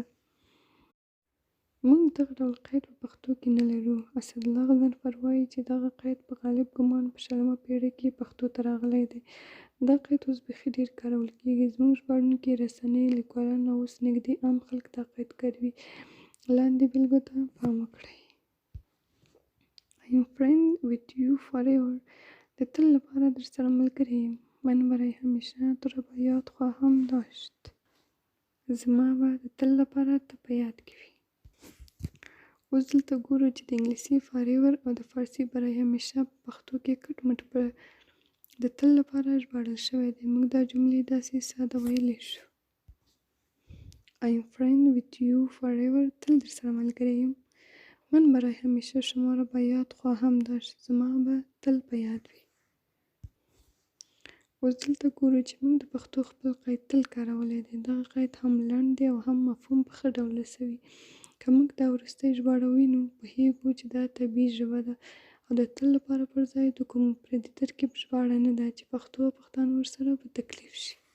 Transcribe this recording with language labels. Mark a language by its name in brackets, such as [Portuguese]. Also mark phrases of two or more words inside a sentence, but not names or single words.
[Pashto] موږ دغه ډول قید په پښتو کې نه لرو. اسدالله غضنفر وایي چې دغه قید په غالب ګمان په 20مه پېړۍ کې پښتو ته راغلی دی. دا قید اوس بیخي ډېر کارول کیږي. زموږ ژباړونکي، رسنۍ، لیکوالان او اوس نږدې عام خلک دا قید کاروي. لاندې بېلګو ته پام وکړئ. [English] I am friend with you forever. [Pashto] د تل لپاره در سره ملګری یم. [Persian] من برای همیشه تو را به یاد خواهم داشت. [Pashto] زما به د تل لپاره ته په یاد کې وي. اوس دلته ګورو چې د انګلیسي forever او د فارسي [Persian] برای همیشه [Pashto] په پښتو کې کټ مټ په د تل لپاره ژباړل شوی دی. موږ دا جملې داسې ساده ویلی شو. [English] I am friend with you forever. [Pashto] تل در سره ملګری یم. [Persian] من برای همیشه شما را به یاد خواهم داشت. [Pashto] زما به تل په یاد وي. اوس دلته ګورو چې موږ د پښتو خپل قید تل کارولی دی. دغه قید هم لنډ دی او هم مفهوم په ښه ډول رسوي. که موږ دا وروستی ژباړه وینو پوهیږو چې دا طبیعي ژبه ده او د تل لپاره پر ځای د کوم پردي ترکیب ژباړه نه ده چې پښتو او پښتانه ورسره په تکلیف شي.